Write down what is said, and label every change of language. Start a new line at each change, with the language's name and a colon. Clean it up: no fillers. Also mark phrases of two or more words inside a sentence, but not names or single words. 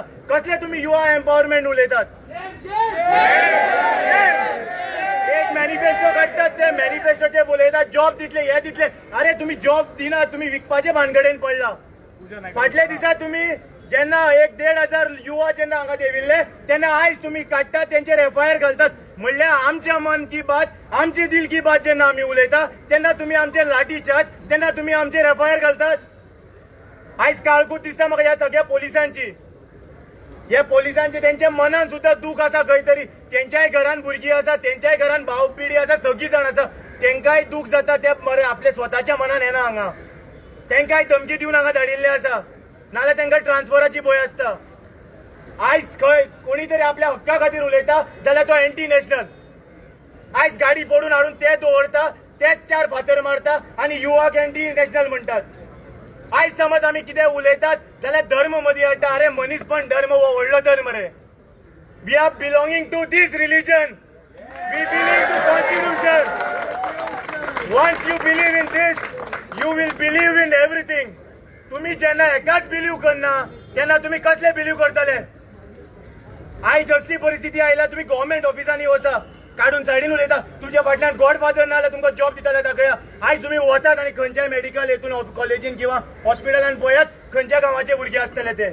Konkani: कसले तुम्ही युवा एम्पावरमेंट उलयतात. एक मॅनिफेस्टो काढतात ते मॅनिफेस्टोचे उलयतात जॉब दितले हे दितले. अरे तुम्ही जॉब दिना, तुम्ही विकपाचे भानगडेन पडला. फाटल्या दिसा तुम्ही जेन्ना 1,500 युवा जेन्ना हांगा देविल्ले तेन्ना आयज तुम्ही काडटात तेंचेर FIR घालतात. म्हणल्यार आमच्या
Hindi: मन की बात
Konkani: आमची
Hindi: दिल की बात
Konkani: जेन्ना आमी उलयता तेन्ना तुम्ही आमचेर लाठी चार्ज, तेन्ना तुम्ही आमचेर FIR घालतात. आयज काळकूट दिसता म्हाका ह्या सगळ्या पोलिसांची. हे पोलिसांचे त्यांच्या मनान सुद्धा दूख आसा खंय तरी. तेंच्याय घरान भुरगीं आसा, तेंच्याय घरान भाव पिढी आसा, सगळी जाण आसा. तेंकाय दूख जाता ते मरे आपले स्वताच्या मनान येना हांगा. तेंकाय धमकी दिवन हांगा धाडिल्ले आसा, नाल्यार तेंका ट्रान्सफराची भंय आसता. आयज खंय कोणी तरी आपल्या हक्का खातीर उलयता जाल्यार तो
English: anti national.
Konkani: आयज गाडी फोडून हाडून ते दवरता, तेच 4 फातर मारता आणि युवक
English: anti national
Konkani: म्हणटात. आयज समज आमी कितें उलयतात जाल्यार धर्म मदीं हाडटा. अरे मनीसपण धर्म हो व्हडलो धर्म रे.
English: We are belonging to this religion. We believe to constitution. Once you believe in this you will believe in everything.
Konkani: तुम्ही जेन्ना एकाच बिलीव करना तेन्ना तुम्ही कसले बिलीव करतले. आयज असली परिस्थिती आयला तुम्ही गव्हर्नमेंट ऑफिसांनी वचा काढून सायडीन उलयता. तुमच्या फाटल्यान गॉडफादर ना जाल्यार तुमकां जॉब दिताले दाखया. आयज तुम्ही वचात आणि खंयच्याय मेडिकल हेतून कॉलेजीन किंवा हॉस्पिटलान पळयात खंयच्या गांवाचे भुरगे आसतले ते.